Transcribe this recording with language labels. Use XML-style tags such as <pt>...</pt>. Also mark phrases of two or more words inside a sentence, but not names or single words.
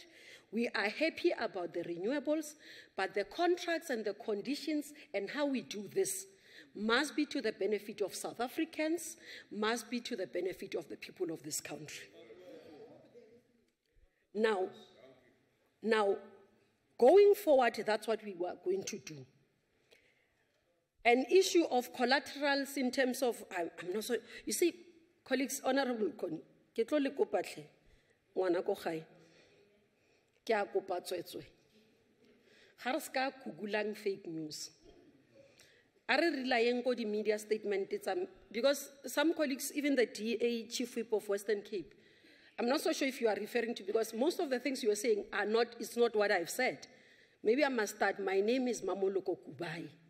<en>We are happy about the renewables, but the contracts and the conditions and how we do this must be to the benefit of South Africans, must be to the benefit of the people of this country. Now, going forward, that's what we were going to do. An issue of collaterals in terms of, I'm not so, you see, colleagues, Honorable Koni,</en> <tn>ke tlo le kopa hle, ngwana ko gae, ke a kopa tswetswe. Ga re ska kugulang</tn> <en>fake news. Are relying on the media statement, because some colleagues, even the DA Chief Whip of Western Cape, I'm not so sure if you are referring to, because most of the things you are saying are not, it's not what I've said. Maybe I must start, my name is Mamoloko Kubai.</en>